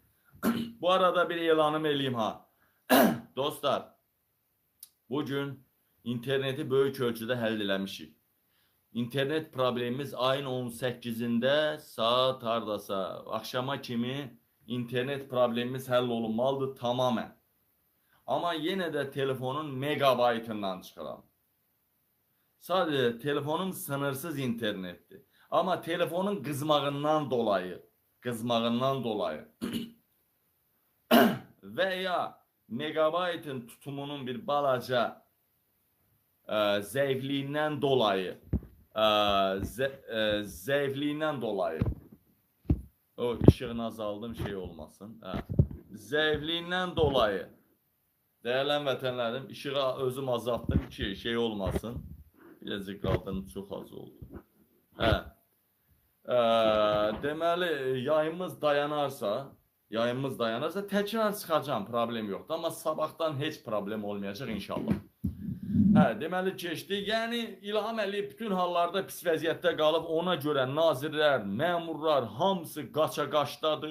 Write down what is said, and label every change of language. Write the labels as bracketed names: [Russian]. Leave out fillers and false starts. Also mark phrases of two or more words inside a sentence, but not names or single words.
[Azerbaijani] Bu arada bir elanım eləyim ha. Dostlar, bugün interneti böyük ölçüdə həll eləmişik. İnternet problemimiz ayın 18'inde saat hardasa akşama kimi internet problemimiz həll olunmalıdır tamamen. [Turkish] Ama yine de telefonun megabaytından çıxıram. Sadece telefonum sınırsız internettir. [Azerbaijani] Ama telefonun qızmağından dolayı veya megabaytın tutumunun bir balaca zəifliyindən dolayı o ışığını azaldım şey olmasın. Zəifliyindən dolayı değerli vətənlərim, ışığı özüm azalttım ki şey olmasın. Birazcık qaldım, çox az oldu. Deməli yayımız dayanarsa təkrar çıxacağım, problem yoxdur. Amma sabahdan heç problem olmayacaq inşallah. Deməli keçdi. Yəni İlham Əliyev bütün hallarda pis vəziyyətdə qalıb, ona görə nazirlər, məmurlar hamısı qaça-qaçdadır.